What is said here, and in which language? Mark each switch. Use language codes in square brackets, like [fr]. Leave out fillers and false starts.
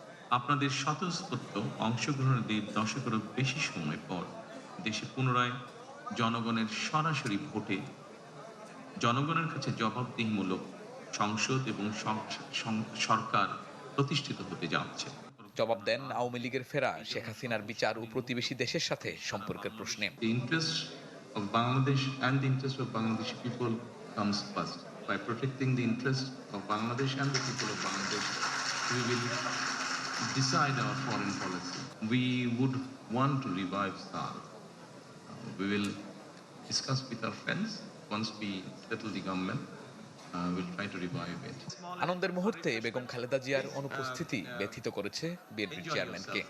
[bn] আপনাদের স্বতঃস্ফূর্ত অংশগ্রহণের 1.5 দশকেরও বেশি সময় পর দেশে পুনরায় জনগণের সরাসরি ভোটে জনগণের কাছে জবাবদিহিমূলক সংসদ এবং সরকার প্রতিষ্ঠিত হতে যাচ্ছে। জবাব দেন আওয়ামী লীগের ফেরা, শেখ হাসিনার বিচার ও প্রতিবেশী দেশের সাথে সম্পর্কের প্রশ্নে। [en] The interest of Bangladesh and the interest of Bangladeshi people comes first. By protecting the interest of Bangladesh and the people of Bangladesh, we will decide our foreign policy. We would want to revive SAARC. We will discuss with our friends. Once we settle the government, we'll try to revive it. [bn] আনন্দের মুহূর্তে বেগম খালেদা জিয়ার অনুপস্থিতি ব্যথিত করেছে বিএনপির চেয়ারম্যানকে।